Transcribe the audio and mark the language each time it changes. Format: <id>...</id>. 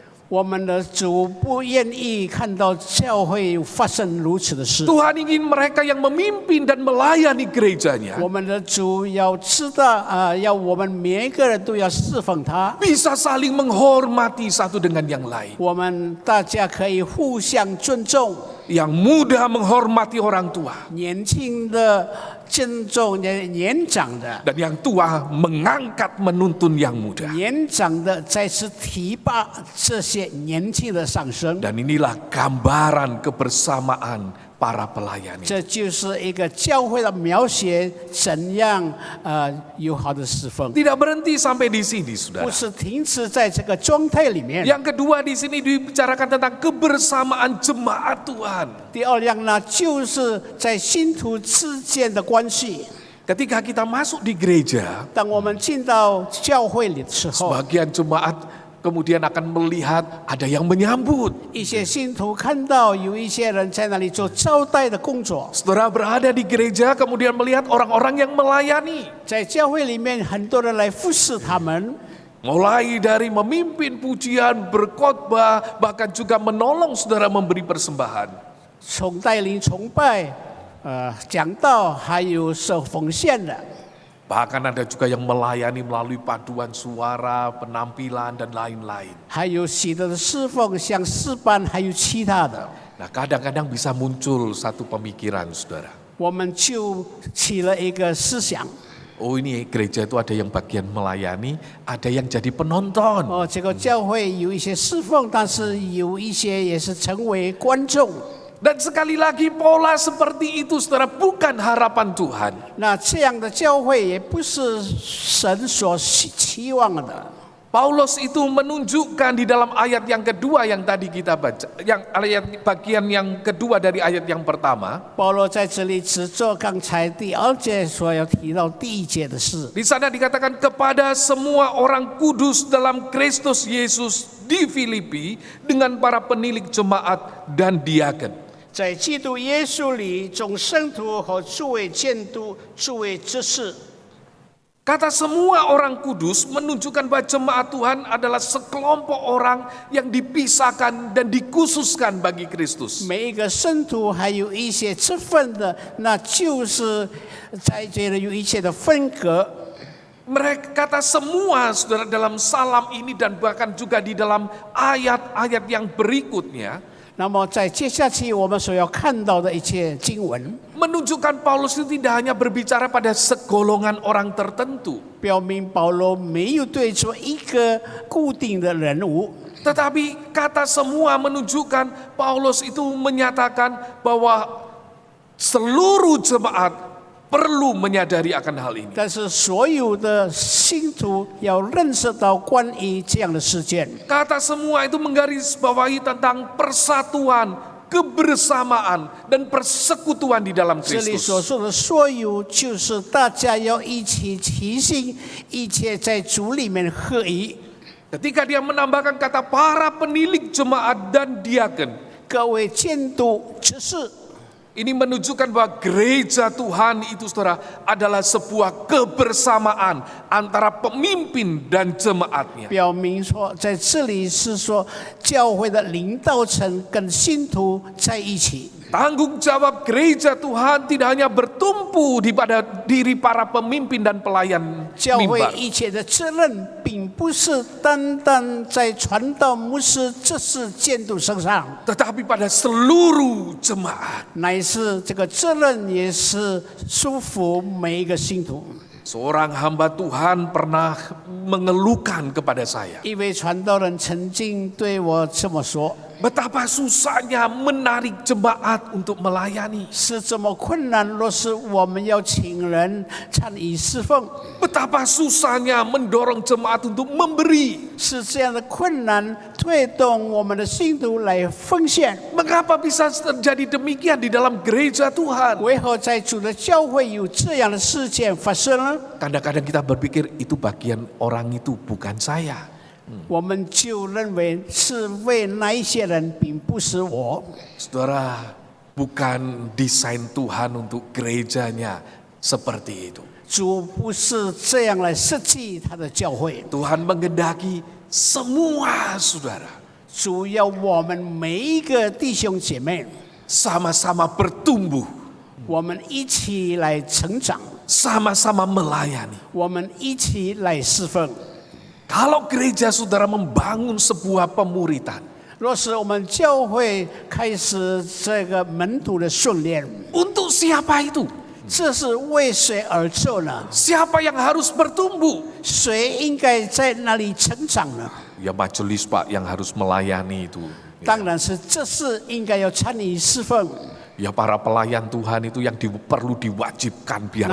<zh>我们的主不愿意看到教会发生如此的事。</zh> <id>Tuhan ingin mereka yang memimpin dan melayani gerejanya</id> <zh>我们的主要知道要我们每一个人都要侍奉他，</zh> <id>bisa saling menghormati satu dengan yang lain.</id> <zh>我们大家可以互相尊重，</zh> <id>Yang muda menghormati orang tua</id> <zh>年轻的尊重年长的，</zh> <id>dan yang tua mengangkat menuntun yang muda.</id> <zh>年长的再次提拔这些年轻的上升。</zh> <id>Dan inilah gambaran kebersamaan para pelayan.</id> <zh>这就是一个教会的描写，怎样友好的侍奉，</zh> <id>Tidak berhenti sampai di sini,</id> <zh>不</zh> <id>saudara.</id> <zh>是停止在这个状态里面。</zh> <id>Yang kedua di sini dibicarakan tentang kebersamaan jemaat Tuhan.</id> <zh>第二样呢，就是在信徒之间的关系。</zh> <id>Ketika kita masuk di gereja,</id> <zh>当我们进到教会里的时候，</zh> <id>sebagian jemaat kemudian akan melihat ada yang menyambut.</id> <zh>一些信徒看到有一些人在那里做招待的工作，</zh> <id>Saudara berada di gereja kemudian melihat orang-orang yang melayani.</id> <zh>在教会里面很多人来服侍他们，</zh> <id>Mulai dari memimpin pujian, berkhotbah, bahkan juga menolong saudara memberi persembahan.</id> <zh>从带领崇拜、讲道，还有受奉献的。</zh> <id>Bahkan ada juga yang melayani melalui paduan suara, penampilan, dan lain-lain.</id> <zh>还有许多的侍奉，像诗班，还有其他的，</zh> <id>Nah, kadang-kadang bisa muncul satu pemikiran, saudara.</id> <zh>我们就起了一个思想：</zh> <id>Oh, ini gereja itu ada yang bagian melayani, ada yang jadi penonton.</id> <zh>这个教会有一些侍奉，但是有一些也是成为观众。</zh> <id>Dan sekali lagi pola seperti itu, saudara, bukan harapan Tuhan.</id> <zh>那这样的教会也不是神所期望的。</zh> <id>Paulus itu menunjukkan di dalam ayat yang kedua yang tadi kita baca, yang ayat bagian yang kedua dari ayat yang pertama.</id> <zh>保罗在这里只做刚才第二节所要提到第一节的事。</zh> <id>Di sana dikatakan kepada semua orang kudus dalam Kristus Yesus di Filipi dengan para penilik jemaat dan diaken.</id> <zh>在基督耶稣里，众圣徒和诸位监督、诸位执事。</zh> <id>Kata semua orang kudus menunjukkan bahwa jemaat Tuhan adalah sekelompok orang yang dipisahkan dan dikhususkan bagi Kristus.</id> <zh>每一个圣徒还有一些之分的，那就是在这里有一些的分隔。</zh> <id>Mereka kata semua, saudara, dalam salam ini dan bahkan juga di dalam ayat-ayat yang berikutnya.</id> <zh>那么在接下去我们所要看到的一切经文，</zh> <id>Menunjukkan Paulus itu tidak hanya berbicara pada segolongan orang tertentu.</id> <zh>表明保罗没有对着一个固定的人物，</zh> <id>Tetapi kata semua menunjukkan Paulus itu menyatakan bahwa seluruh jemaat perlu menyadari akan hal ini.</id> <zh>但是所有的信徒要认识到关于这样的事件。</zh> <id>Kata semua itu menggarisbawahi tentang persatuan, kebersamaan, dan persekutuan di dalam</id> <zh>这里</zh> <id>Kristus.</id> <zh>所说的所有，就是大家要一起齐心，一切在主里面合一。</zh> <id>Ketika dia menambahkan kata para penilik jemaat dan diaken,</id> <zh>各位监督执事，</zh> <id>ini menunjukkan bahwa gereja Tuhan itu, saudara, adalah sebuah kebersamaan antara pemimpin dan jemaatnya.</id> <zh>表明说，在这里是说教会的领导层跟信徒在一起。</zh> <id>Tanggung jawab gereja Tuhan tidak hanya bertumpu di pada diri para pemimpin dan pelayan</id> <zh>教会</zh> <id>mimbar.</id> <zh>一切的责任，并不是单单在传道牧师、这是监督身上，</zh> <id>Tetapi pada seluruh jemaat.</id> <zh>乃是这个责任也是束缚每一个信徒。</zh> <id>Seorang hamba Tuhan pernah mengeluhkan kepada saya.</id> <zh>一位传道人曾经对我这么说。</zh> <id>Betapa susahnya menarik jemaat untuk melayani.</id> <zh>是这么困难，若是我们要请人参与侍奉，</zh> <id>Betapa susahnya mendorong jemaat untuk memberi.</id> <zh>是这样的困难，推动我们的信徒来奉献。</zh> <id>Mengapa bisa terjadi demikian di dalam gereja Tuhan?</id> <zh>为何在主的教会有这样的事件发生呢？</zh> <id>Kadang-kadang kita berpikir itu bagian orang itu, bukan saya.</id> <zh>我们就认为是为那一些人，并不是我。</zh> <id>Saudara, bukan desain Tuhan untuk gerejanya seperti itu.</id> <zh>主不是这样来设计他的教会，</zh> <id>Tuhan menghendaki semua saudara</id> <zh>主要我们每一个弟兄姐妹，</zh> <id>sama-sama bertumbuh,</id> <zh>我们一起来成长，</zh> <id>sama-sama melayani.</id> <zh>我们一起来侍奉。</zh> <id>Kalau gereja saudara membangun sebuah pemuritan,</id> <zh>若是我们教会开始这个门徒的训练，</zh> <id>untuk siapa itu?</id> <zh>这是为谁而做呢？</zh> <id>Siapa yang harus bertumbuh?</id> <zh>谁应该在那里成长呢？</zh> <id>Ya majelis Pak yang harus melayani itu.</id> <zh>当然是这是应该要参与侍奉。</zh> <id>Ya para pelayan Tuhan itu yang perlu diwajibkan biar</id>